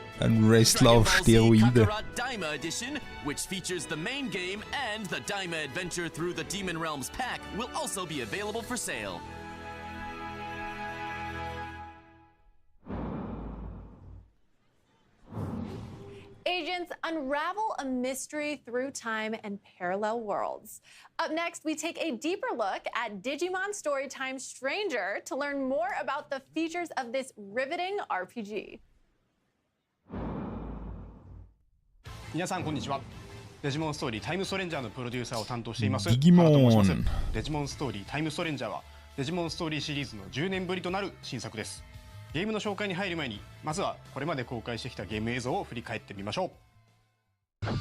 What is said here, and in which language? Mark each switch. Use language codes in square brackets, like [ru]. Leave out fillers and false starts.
[de] Ein Wrestler auf Steroide. [en] Daima Edition, which features the main game and the Daima Adventure through the Demon Realms pack, will also be available for sale. Agents unravel a mystery through time and parallel worlds. Up next, we take a deeper look at Digimon Storytime Stranger to learn more about the features of this riveting RPG. [ja] 皆さんこんにちは。デジモンストーリータイムストレンジャーのプロデューサーを担当しています。デジモン原と申します。デジモンストーリータイムストレンジャーはデジモンストーリーシリーズの10年ぶりとなる新作です。ゲームの紹介に入る前に、まずはこれまで公開してきたゲーム映像を振り返ってみましょう。